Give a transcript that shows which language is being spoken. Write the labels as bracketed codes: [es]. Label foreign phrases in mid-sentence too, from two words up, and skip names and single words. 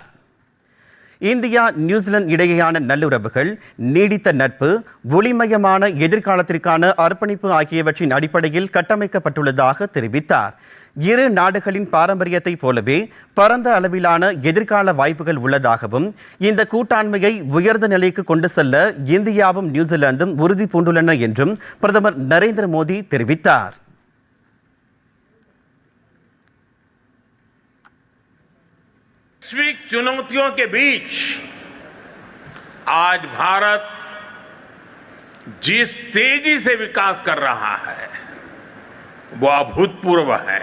[ta] இந்தியா நியூசிலாந்து இடையேயான நல்லுறவுகள், நீடித்த நட்பு, ஒளிமயமான எதிர்காலத்திற்கான அர்ப்பணிப்பு ஆகியவற்றின் அடிப்படையில் கட்டமைக்கப்பட்டுள்ளதாக தெரிவித்தார். இரு நாடுகளின் பாரம்பரியத்தை போலவே பரந்த அளவிலான எதிர்கால வாய்ப்புகள் உள்ளதாகவும், இந்த கூட்டாண்மையை உயர்ந்த நிலைக்கு கொண்டு செல்ல இந்தியாவும் நியூசிலாந்தும் உறுதி பூண்டுள்ளன என்றும் பிரதமர் நரேந்திர மோடி தெரிவித்தார். [hi] वैश्विक चुनौतियों के बीच आज भारत जिस तेजी से विकास कर रहा है वो अभूतपूर्व है।